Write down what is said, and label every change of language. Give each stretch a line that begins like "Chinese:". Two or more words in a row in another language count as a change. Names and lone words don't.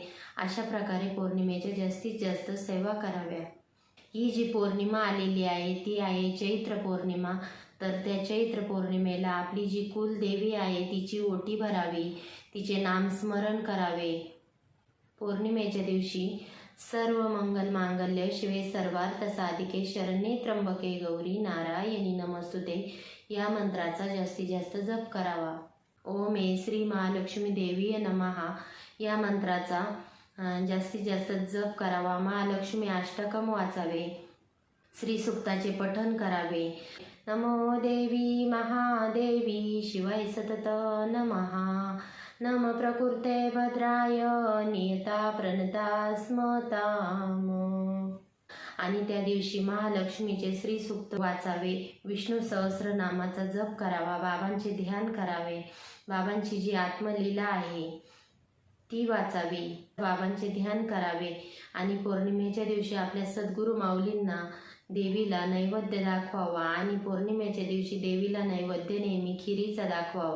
Marathi: अशा प्रकारे पौर्णिमेच्या जास्तीत जास्त सेवा कराव्या. ही जी पौर्णिमा आलेली आहे ती आहे चैत्र पौर्णिमा. तर त्या चैत्र पौर्णिमेला आपली जी कुलदेवी आहे तिची ओटी भरावी, तिचे नामस्मरण करावे. पौर्णिमेच्या दिवशी
Sanskrit: सर्व मंगल मांगल्य शिवे सर्वार्थ साधिके शरण्ये त्र्यंबके गौरी नारायणी नमस्तुते
Marathi: या मंत्राचा जास्तीत जास्त जप करावा.
Sanskrit: ओम श्री महालक्ष्मी देवीय नमः
Marathi: या मंत्राचा जास्तीत जास्त जप करावा. महालक्ष्मी अष्टकम वाचावे. श्री सुक्ताचे पठण करावे.
Sanskrit: नमो देवी महादेवी शिवाय सतत नमः. नम प्रकृते भद्राय नियता प्रणता स्मताम.
Marathi: आणि त्या दिवशी महालक्ष्मीचे श्रीसूक्त वाचावे, विष्णू सहस्रनामाचा जप करावा, बाबांचे ध्यान करावे, बाबांची जी आत्मलीला आहे ती वाचावी, बाबांचे ध्यान करावे आणि पौर्णिमेच्या दिवशी आपल्या सद्गुरू माऊलींना देवीला नैवेद्य दाखवावा आणि पौर्णिमेच्या दिवशी देवीला नैवेद्य नेहमी खिरीचा दाखवावा.